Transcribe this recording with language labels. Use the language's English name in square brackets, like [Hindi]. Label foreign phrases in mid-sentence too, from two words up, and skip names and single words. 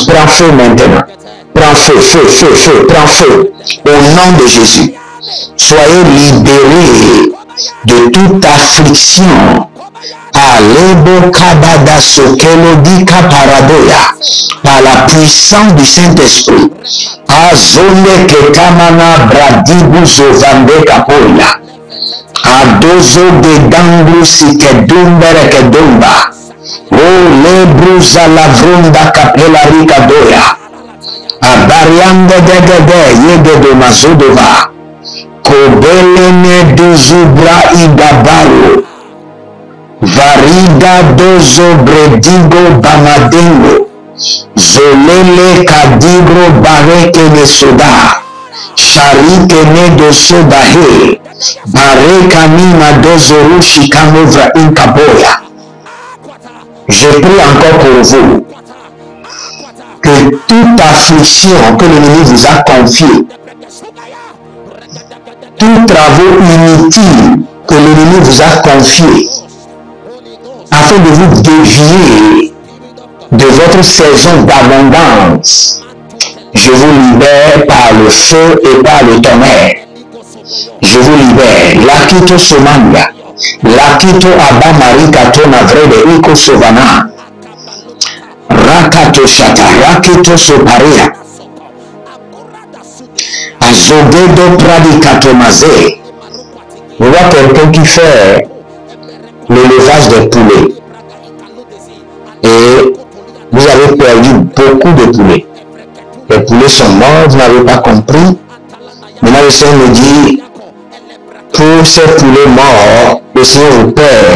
[French] Prends feu maintenant. Prends feu, prends feu. Au nom de Jésus. Soyez libérés de toute affliction. Alebo kabada sokelodika paradoya. Par la puissance du Saint-Esprit. Azone ketamana bradibu zovande kapoya. Adozo de danglu si kedumbere kedumba. O lebruza lavronda kapela rikadoya. Abariande de yegedo mazodova. Kobelene duzubra idabaro. Varida dozo bredigo bamadengo. Zolele kadibro bareke ne soda. Sharike ne do sodahe. Bareka nina dozo shikamovra inkaboya. Je prie encore pour vous que toute affliction que l'ennemi vous a confiée, tous travaux inutiles que l'ennemi vous a confiés, afin de vous dévier de votre saison d'abondance, je vous libère par le feu et par le tonnerre. Je vous libère. Lakito somania. Lakito abamarika tona vrede iko sovana. Rakato shata. Rakito soparia. Azogedo pradikato mazé. Je vois quelqu'un qui fait l'élevage des poulets. Et vous avez perdu beaucoup de poulets. Les poulets sont morts, vous n'avez pas compris. Maintenant le Seigneur me dit, pour ces poulets morts, le Seigneur vous perd.